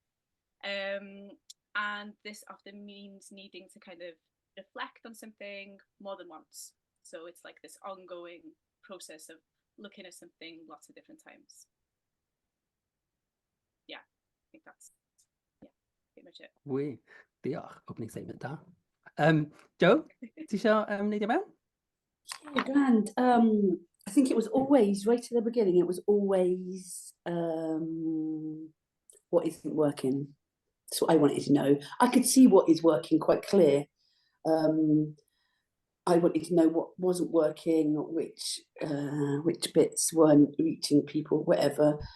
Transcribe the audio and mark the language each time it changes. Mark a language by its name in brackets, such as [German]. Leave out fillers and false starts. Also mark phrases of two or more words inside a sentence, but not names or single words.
[English] And this often means needing to kind of reflect on something more than once. So it's like this ongoing process of looking at something lots of different times. Yeah, I think that's pretty much it. [Welsh] Wy, diolch, [English] opening statement [Welsh] da. Joe, ti isio wneud mewn? [English] Yeah, grand. I think it was always, right at the beginning, it was always what isn't working. That's what I wanted to know. I could see what is working quite clear. I wanted to know what wasn't working, which bits weren't reaching people, whatever.